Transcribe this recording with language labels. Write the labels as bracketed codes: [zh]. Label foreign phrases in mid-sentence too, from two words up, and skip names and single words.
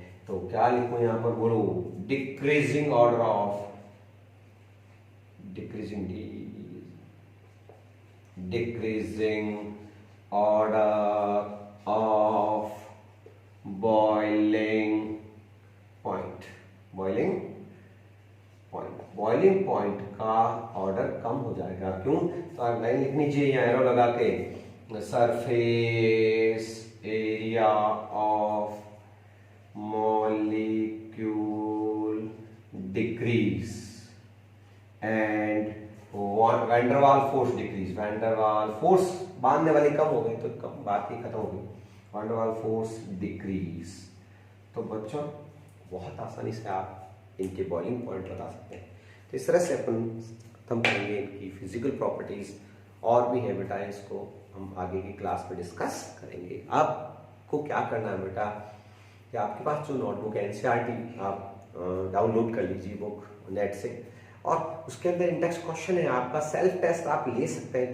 [hi] तो क्या लिखूं यहाँ पर, बोलो, [en] decreasing order of, decreasing order of boiling point, boiling point [hi] का ऑर्डर कम हो जाएगा। क्यों, तो आप लाइन लिखनी चाहिए यहाँ एरो लगा के, [en] surface area of molecule decrease and van der Waal force decrease, van der Waal force [hi] decrease, van der Waal force बांधने वाली कम हो गई तो कम, बात ही खत्म हो गई, [en] van der Waal force decrease। [hi] तो बच्चों बहुत आसानी से आप इनके [en] boiling point [hi] बता सकते हैं। तो इस तरह से अपन खत्म करेंगे इनकी [en] physical properties, [hi] और भी है बेटा, इसको हम आगे की क्लास में डिस्कस करेंगे। आपको क्या करना है बेटा, कि आपके पास जो नोटबुक है NCERT, आप डाउनलोड कर लीजिए बुक नेट से, और उसके अंदर [en] index question [hi] है आपका, [en] self test [hi] आप ले सकते हैं।